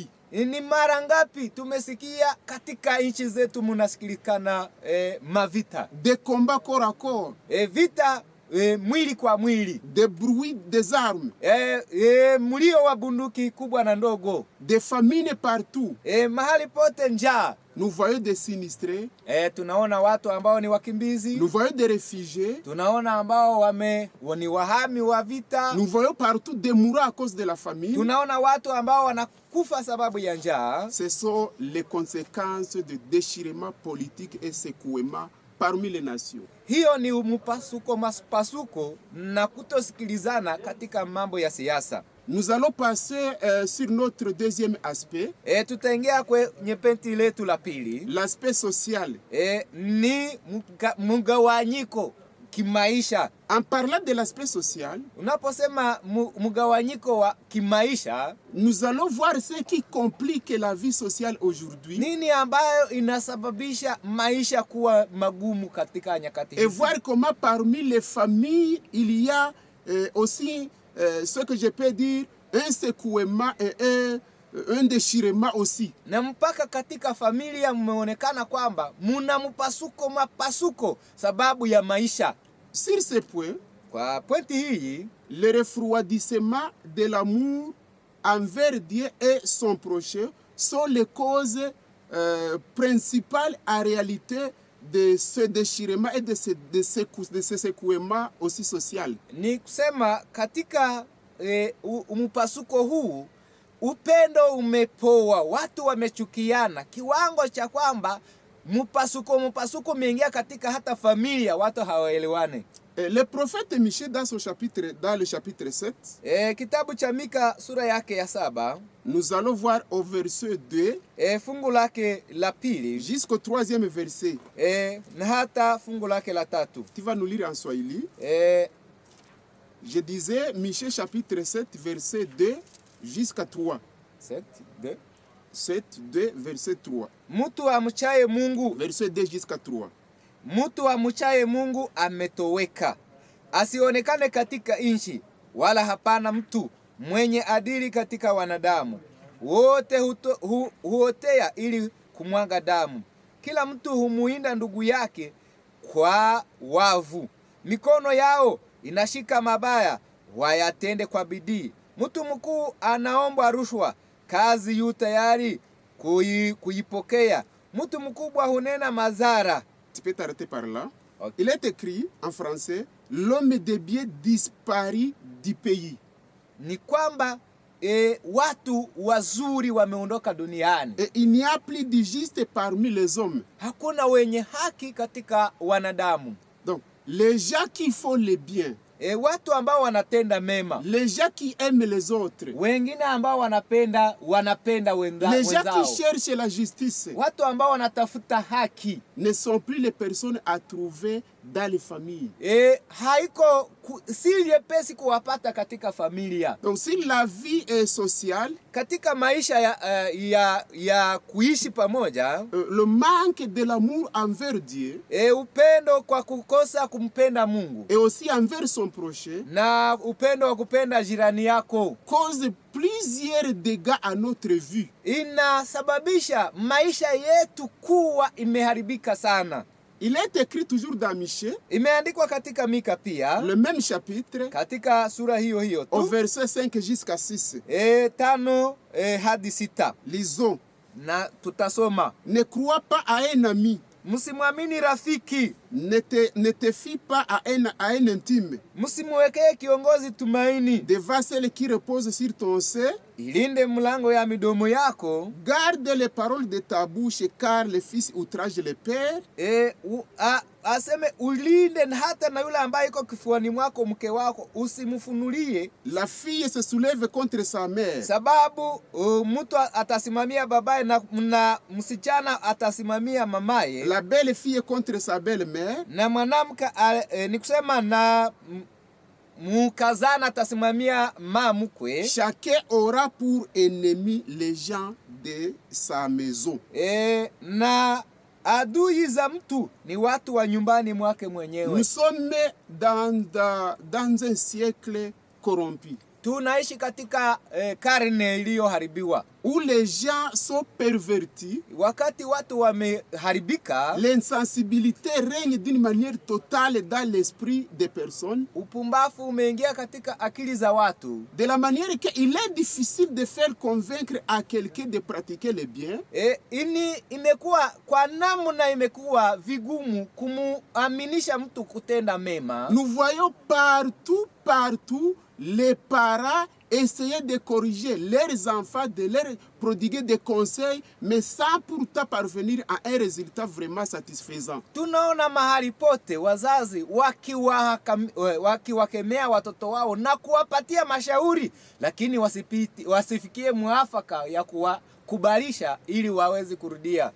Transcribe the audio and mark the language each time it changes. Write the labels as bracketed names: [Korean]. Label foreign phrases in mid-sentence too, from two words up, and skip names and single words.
[Swahili] Ni mara ngapi tumesikia katika nchi zetu munasikilikana mavita, [French] des combats corps à corps, [Swahili] vita mwili kwa mwili, [French] des bruits des armes, [Swahili] mlio wa bunduki kubwa na ndogo, [French] des famines partout. [Swahili] Mahali pote njaa. [French] Nous voyons des sinistrés, [Swahili] tunaona watu ambao ni wakimbizi, [French] nous voyons des réfugiés, [Swahili] tunaona ambao ni wahami wa vita, [French] nous voyons partout des mourants à cause de la famine. [Swahili] Tunaona watu ambao wanakufa sababu ya njaa. [French] Ce sont les conséquences de déchirement politique et secouement parmi les nations. [Swahili] Hiyo ni mapasuko na kutosikilizana katika mambo ya siasa. [French] Nous allons passer sur notre deuxième aspect. [Swahili] Tutaingia kwenye penti letu la pili. [French] L'aspect social. [Swahili] Ni mgawanyiko kimaisha. [French] En parlant de l'aspect social, [Swahili] unaposema mgawanyiko wa kimaisha, [French] nous allons voir ce qui complique la vie sociale aujourd'hui. [Swahili] Nini ambayo inasababisha maisha kuwa magumu katika nyakati hizi. [French] Et voir comment parmi les familles il y a aussi ce que je peux dire un secouement et un déchirement aussi. [Swahili] Na mpaka katika familia mmeonekana kwamba muna mapasuko sababu ya maisha. [French] Sur ce point, [Swahili] kwa pointi hii, [French] le refroidissement de l'amour envers Dieu et son prochain sont les causes principales en réalité de ce déchirement et de ce secouement aussi social. [Swahili] Ni kusema katika mpasuko huu upendo umepoa, watu wamechukiana kiwango cha kwamba mpasuko umeingia katika hata familia, watu hawaelewane. [French] Le prophète Michée dans le chapitre 7, [Swahili] kitabu cha Mika sura yake ya 7, [French] nous allons voir au verset 2 [Swahili] fungu lake la pili [French] jusqu'au 3e verset. [Swahili] Na hata fungu lake la 3. [French] Tu vas nous lire en Swahili. Je disais Michée chapitre 7 verset 2 jusqu'à 3. 7, 2, verset 3. [Swahili] Mtu amchaye Mungu, [French] verset 2 jusqu'à 3. [Swahili] Mtu amchaye Mungu ametoweka, asionekane katika nchi, wala hapana mtu mwenye adili katika wanadamu. Wote huotea ili kumwaga damu. Kila mtu humuinda ndugu yake kwa wavu. Mikono yao inashika mabaya, wayatende kwa bidii. Mtu mkuu anaomba rushwa, kazi yu tayari kuipokea. Mtu mkubwa hunena madhara. [French] Tu peux t'arrêter par là. Okay. Il est écrit en français, l'homme de bien disparu du pays. [Swahili] Ni kwamba watu wazuri wameondoka duniani. [French] Et il n'y a plus de juste parmi les hommes. [Swahili] Hakuna wenye haki katika wanadamu. [French] Donc, les gens qui font le bien, [Swahili] watu ambao wanatenda mema, [French] les gens qui aiment les autres, [Swahili] wengine ambao wanapenda wenzao, [French] les gens qui cherchent la justice, [Swahili] watu ambao wanatafuta haki, [French] ne sont plus les personnes à trouver dans les familles. [Swahili] Haiko si nyepesi kuwapata katika familia. [French] Donc si la vie est sociale, [Swahili] katika maisha ya kuishi pamoja, [French] le manque de l'amour envers Dieu, [Swahili] upendo kwa kukosa kumpenda Mungu, [French] et aussi envers son prochain, [Swahili] na upendo wa kupenda jirani yako, [French] cause plusieurs dégâts à notre vie. [Swahili] Inasababisha maisha yetu kuwa imeharibika sana. [French] Il est écrit toujours dans Michée, [Swahili] imeandikwa katika Mika pia, [French] le même chapitre, [Swahili] katika sura hiyo tu, [French] au verset 5 jusqu'à 6. [Swahili] 5 hadi 6. [French] Lisons. [Swahili] Na tutasoma. [French] Ne crois pas à un ami, [Swahili] msimwamini rafiki. [French] Ne te fie pas à un intime. [Swahili] Msimwekee kiongozi tumaini. [French] Devant celle qui repose sur ton sein, [Swahili] Ilinde mlango ya midomo yako. [French] garde les paroles de ta bouche, car le fils outrage le père. [Swahili] Aseme ulinde hata na yule ambaye iko kifuani mwako, mke wako usimfunulie. [French] La fille se soulève contre sa mère. [Swahili] Sababu mtu atasimamia babaye na msichana atasimamia mamaye. [French] La belle fille contre sa belle-mère. [Swahili] Na mwanamke ni kusema na mukazana atasimamia mamukwe. [French] Chacun aura pour ennemi les gens de sa maison. [Swahili] Na adui za mtu ni watu wa nyumbani mwake mwenyewe. [French] Nous sommes dans un siècle corrompu. [Swahili] Tunaishi katika karne iliyoharibiwa, [French] où les gens sont pervertis. [Swahili] Wakati watu wameharibika, [French] l'insensibilité règne d'une manière totale dans l'esprit des personnes. [Swahili] Upumbafu umeingia katika akili za watu, [French] de la manière qu'il est difficile de faire convaincre à quelqu'un de pratiquer le bien. [Swahili] Imekuwa kwa namna imekuwa vigumu kumuaminisha mtu kutenda mema. [French] Nous voyons partout les parents essayer de corriger leurs enfants, de leur prodiguer des conseils, mais sans pourtant parvenir à un résultat vraiment satisfaisant. [Swahili] Tunaona mahali pote wazazi wakiwakemea watoto wao na kuwapatia mashauri, lakini wasifikie muafaka ya kuwakubarisha ili waweze kurudia.